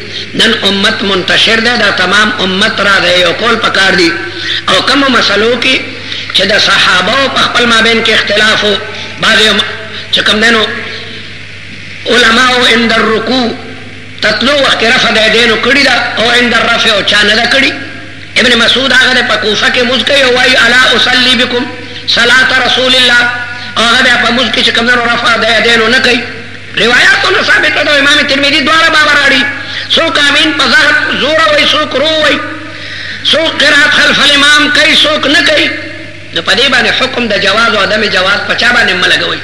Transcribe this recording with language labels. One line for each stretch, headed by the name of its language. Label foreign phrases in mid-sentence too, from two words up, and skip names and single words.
Pashto: نن امت منتشر دی، دا تمام امت را دی، یو قول پکار دی. او کومو مسلو کې چې د صحابه په خپل مابین کې اختلاف و، بعضې چې کوم دی نو علماو
Arabic: عند الرکوع
Pashto: تطلو وخت رفع د یدینو کړي ده او
Arabic: عند الرفع
Pashto: او چا نه ده کړي. ابن مسعود هغه په کوفه کې موږ کوي او وایي
Arabic: الا اصلي بكم صلاه رسول الله،
Pashto: او هغه په موږ کې چې کوم دی نو رفع د یدینو نه کوي. روایتونه ثابته ده، امام ترمذی دواره باور راړي. څوک امین په زور وایي، څوک رو وایي، څوک
Arabic: قرات خلف الامام
Pashto: کوي، څوک نه کوي. نو په دې باندې حکم د جواز او عدم جواز په چا باندې ملګوي.